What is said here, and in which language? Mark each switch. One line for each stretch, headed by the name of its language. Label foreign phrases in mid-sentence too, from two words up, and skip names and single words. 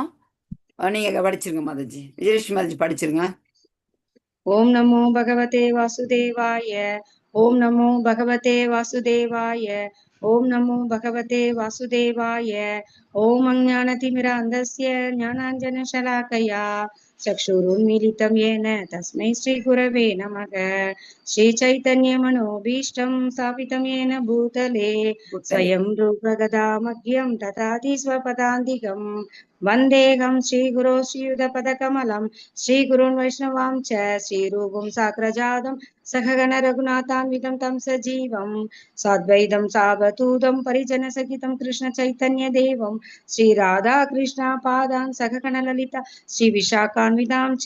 Tamil: நீங்க படிச்சிருங்க மாதாஜி. விஜயலட்சுமி மாதாஜி படிச்சிருங்க.
Sanskrit: ॐ नमो भगवते वासुदेवाय. ॐ नमो भगवते वासुदेवाय। ॐ नमो भगवते वासुदेवाय. ॐ अज्ञानतिमिरान्धस्य ज्ञानाञ्जनशलाकया चक्षुरुन्मीलितं येन तस्मै श्रीगुरवे नमः. श्रीचैतन्यमनोभीष्टं स्थापितं येन भूतले स्वयं रूपगदामह्यं ददाति स्वपदान्तिकं. वन्देऽहं श्रीगुरो श्रीयुतपदकमलं श्रीगुरून् वैष्णवां च श्रीरूपं साग्रजातं सहगण रघुनाथान्वितं तं सजीवं साद्वैतं सावधूतं परिजनसहितं कृष्णचैतन्यदेवं श्रीराधाकृष्णपादान् सहगण ललिता श्रीविशाखान्वितां च.